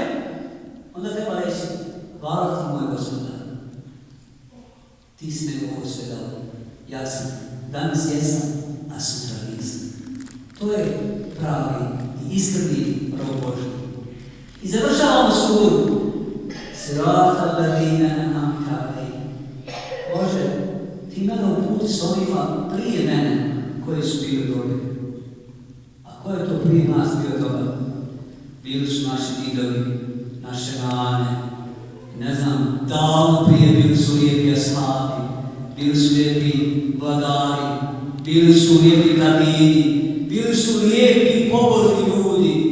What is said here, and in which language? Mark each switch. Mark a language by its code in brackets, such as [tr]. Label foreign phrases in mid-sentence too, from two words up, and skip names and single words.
[bs] Onda treba reći, hvala ti moj Gospodar. Ti si me ovo sve dao. Ja sam, danas jesam, a sutra nisam. To je pravi i iskreni rob Božji. I završavamo suru. [ar] صراط الذين أنعمت عليهم. [bs] Bože, ti mene uputi s onima prije mene koji su bili dobri. A ko je to prije nas bio dobar? Bili su naši didovi, naše mane, ne znam, davno prije bili su lijepi ashabi, bili su lijepi vladari, bili su lijepi tabidi, bili su lijepi pobožni ljudi.